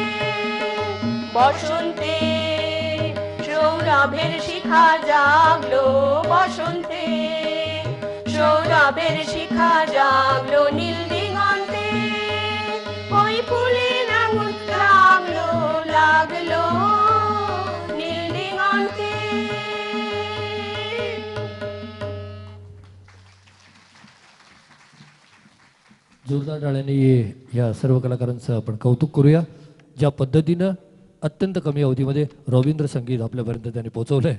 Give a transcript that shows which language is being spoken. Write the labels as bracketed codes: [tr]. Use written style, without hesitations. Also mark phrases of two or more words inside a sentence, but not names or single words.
[bn] বসন্তে সৌরভের শিখা জাগলো, বসন্তে সৌরভের শিখা জাগলো নীল দিগন্তে, ওই ফুলের আগুন লাগলো, লাগলো নীল दिगंते। [mr] जोरदार टाळ्यांनी या सर्व कलाकारांचं आपण कौतुक करूया. ज्या पद्धतीनं अत्यंत कमी अवधीमध्ये रवींद्र संगीत आपल्यापर्यंत त्यांनी पोहोचवलंय.